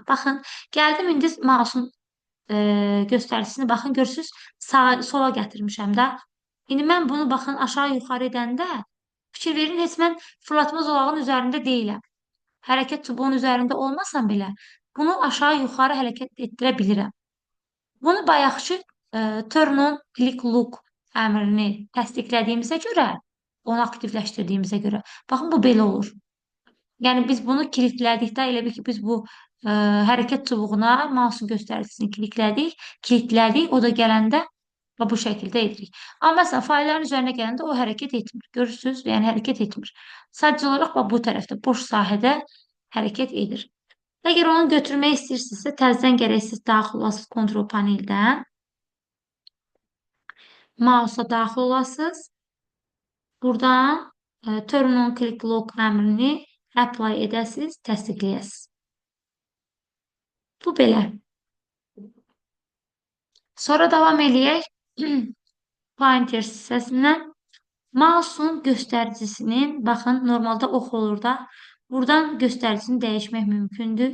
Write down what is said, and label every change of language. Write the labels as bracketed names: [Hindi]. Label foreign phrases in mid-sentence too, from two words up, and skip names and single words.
[Azerbaijani] Baxın, gəldim indi mouse'un göstəricisini, baxın, görürsünüz, sola gətirmişəm də. İndi mən bunu, baxın, aşağı, yuxarı edəndə fikir verin, heç mən fırlatma zolağının üzərində deyiləm. Hərəkət çubuğunun üzərində olmasam belə, bunu aşağı, yuxarı hərəkət etdirə bilirəm. Bunu bayaqçı [English] turn on click look [Azerbaijani] əmrini təsdiqlədiyimizə görə, onu aktivləşdirdiyimizə görə, baxın, bu belə olur. Yəni, biz bunu kilitlədikdə, elə bir ki, biz bu hərəkət çubuğuna mouse'un göstəricisini kilitlədik, o da gələndə bu şəkildə edirik. Amma məsələn, faillərin üzərinə gələndə o hərəkət etmir. Görürsünüz, yəni hərəkət etmir. Sadəcə olaraq bu tərəfdə, boş sahədə hərəkət edir. Əgər onu götürmək istəyirsinizsə, təzədən gərək siz daxil olasınız kontrol paneldən. Mouse'a daxil olasınız. Buradan [English] turn on click lock [Azerbaijani] əmrini apply edəsiniz, təsdiqləyəsiniz. Bu belə. Sonra davam eləyək. Pointer hissəsindən mouse'un göstəricisinin, baxın, normalda ox olur da, buradan göstəricisini dəyişmək mümkündür.